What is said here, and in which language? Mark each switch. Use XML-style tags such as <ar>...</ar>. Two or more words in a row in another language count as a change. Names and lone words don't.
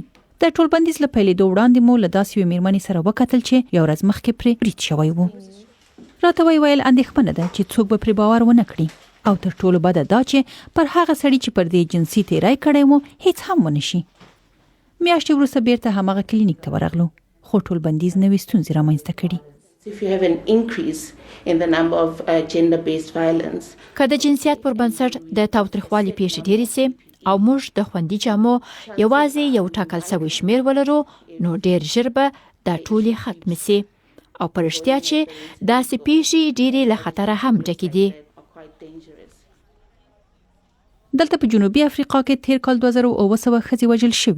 <ps>د ټولبندیز له پیلېدو وړاندې مو له داسې یوې مېرمنې سره وکتل چې یو ورځ مخکې پرې برید شوی و. راته ویل اندېښمنه ده چې څوک به پرې باور ونه کړي، او تر ټولو بده دا چې پر هغه سړي چې پر دې جنسي تېری کړی و هیڅ هم ونه شي. میاشتې وروسته بیرته هماغه کلینیک ته ورغلو، خو ټولبندیز نوې ستونزې رامنځته کړي.</ps> <en>If you have an increase in the number of gender-based violence.</en> <ps>که د جنسیت پر بنسټ د تاوتریخوالي پیښې ډېرې سي او موږ د خوندي جامو یوازې یو ټاکل شوی شمېر ولرو، نو ډېر ژر به دا ټولې ختمې سي. او په رښتیا چې داسې پیښې ډېرې له خطره هم ډکې دي. دلته په جنوبي افریقا کې تیر کال 2700 ښځې وژل شوي.</ps>